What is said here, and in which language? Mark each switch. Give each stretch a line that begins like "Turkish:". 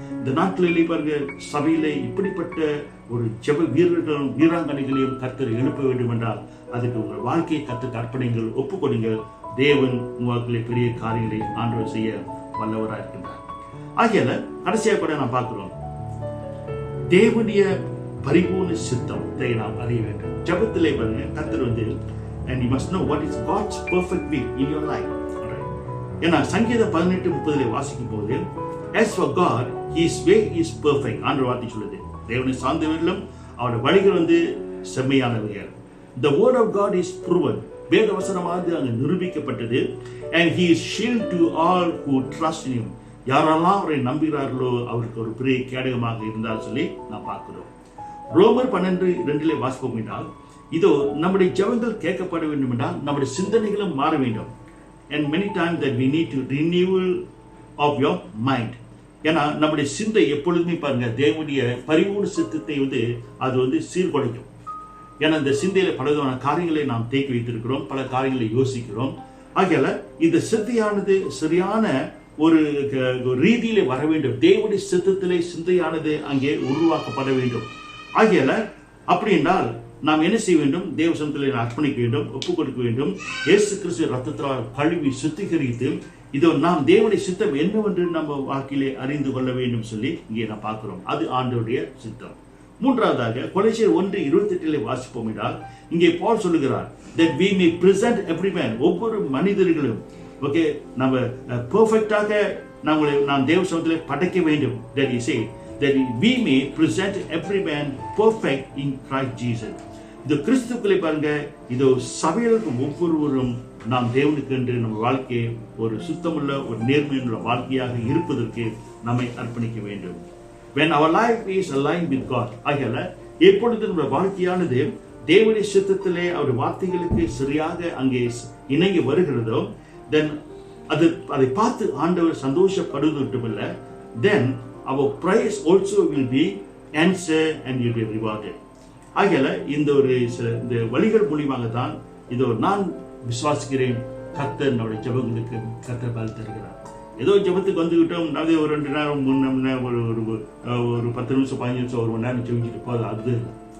Tamil: இந்த நாட்களிலே பாருங்க, சபையிலே இப்படிப்பட்ட ஒரு ஜெப வீராங்கனைகளையும் கர்த்தர் எழுப்ப வேண்டும் என்றால் அதுக்கு உங்கள் வாழ்க்கையை கர்த்தருக்கு அர்ப்பணிங்கள், ஒப்புக்கொடுங்கள். தேவன் உங்களுடைய பெரிய காரியங்களை ஆண்டவர் செய்ய வல்லவராக இருக்கின்றார். ஆகையால கடைசியாக கூட நாம் பார்க்கிறோம், தேவனுடைய பரிபூர்ண சித்தத்தை நாம் அறிய வேண்டும். ஜெபத்திலே பாருங்க கர்த்தர்
English: and you must know what is God's perfect will in your life.
Tamil: ஏன்னா சங்கீதம் 18:30 வாசிக்கும் போது,
English: as for God, his way is perfect.
Tamil: ஆண்டவர் வார்த்தை சொல்லுது, தேவனை சார்ந்தவர்களும் அவருடைய வழிகள் செம்மையானவைகள்.
English: The word of God is proven.
Tamil: வேத வசனமானது அங்கு நிரூபிக்கப்பட்டது.
English: And he is shield to all who trust in him.
Tamil: யாரெல்லாம் அவரை நம்புகிறார்களோ அவருக்கு ஒரு பெரிய கேடகமாக இருந்தால் சொல்லி நான் பார்க்கிறோம். ரோமர் 12:2 வாசிப்போம் என்றால், இதோ நம்முடைய ஜெபங்கள் கேட்கப்பட வேண்டும் என்றால் நம்முடைய சிந்தனைகளும் மாற வேண்டும்.
English: And many times that we need to renewal of your mind.
Tamil: ஏன்னா நம்முடைய சிந்தை எப்பொழுதுமே பாருங்க தேவனுடைய பரிபூர்ண சித்தத்தை அது சீர்குலைக்கும். ஏன்னா இந்த சிந்தையில பல விதமான காரியங்களை நாம் தேக்கி வைத்திருக்கிறோம், பல காரியங்களை யோசிக்கிறோம். ஆகையால இந்த சிந்தையானது சரியான ஒரு ரீதியிலே வர வேண்டும். தேவனுடைய சித்தத்திலே சிந்தையானது அங்கே உருவாக்கப்பட வேண்டும். ஆகையால அப்படி என்றால் நாம் என்ன செய்ய வேண்டும், தேவ சமூகத்திலே அர்ப்பணிக்க வேண்டும், ஒப்புக் கொடுக்க வேண்டும். இயேசு கிறிஸ்து ரத்தத்தால் கழுவி சுத்திகரித்து இதோ நாம் தேவனுடைய சித்தம் என்னவென்று நம்ம வாழ்க்கையிலே அறிந்து கொள்ள வேண்டும் சொல்லி இங்கே நான் பார்க்கிறோம். அது ஆண்டவருடைய சித்தம். மூன்றாவதாக கொலோசியர் 1:28 வாசிப்போம் என்றால், இங்கே பவுல் சொல்லுகிறார்,
English: that we may present every man,
Tamil: ஒவ்வொரு மனிதர்களும் ஓகே நம்ம பெர்ஃபெக்ட்டாக நாம் தேவ சமூகத்திலே படைக்க வேண்டும்.
English: that he said that we may present every man perfect in Christ Jesus.
Tamil: இந்த கிறிஸ்துக்களை பாருங்க, இதோ சபைகளுக்கு ஒவ்வொருவரும் நாம் தேவனுக்கு என்று நம்ம வாழ்க்கையை ஒரு சுத்தமுள்ள ஒரு நேர்மையுள்ள வாழ்க்கையாக இருப்பதற்கு நம்மை அர்ப்பணிக்க வேண்டும்.
English: When our life is aligned with God,
Tamil: ஆகையால எப்பொழுது நம்முடைய வாழ்க்கையானது தேவனுடைய சித்தத்திலே அவருடைய வார்த்தைகளுக்கு சரியாக அங்கே இணங்கி வருகிறதோ,
English: then
Tamil: அதை பார்த்து ஆண்டவர் சந்தோஷப்படுவது மட்டுமல்ல,
English: then our praise also will be answered and will be rewarded.
Tamil: ஆகையால இந்த வழிகள் மூலியமாக தான் இதோ நான் விசுவாசிக்கிறேன், கர்த்தர் நம்முடைய ஜெபங்களுக்கு கர்த்தர் பதில் தருகிறார். ஏதோ ஜெபத்துக்கு வந்துக்கிட்டோம், அதாவது ஒரு 2 நேரம் 3 மணி நேரம் ஒரு 10 நிமிஷம் 15 நிமிஷம் 1 மணி நேரம் ஜெபிச்சுட்டு போகுது, அது இல்லை.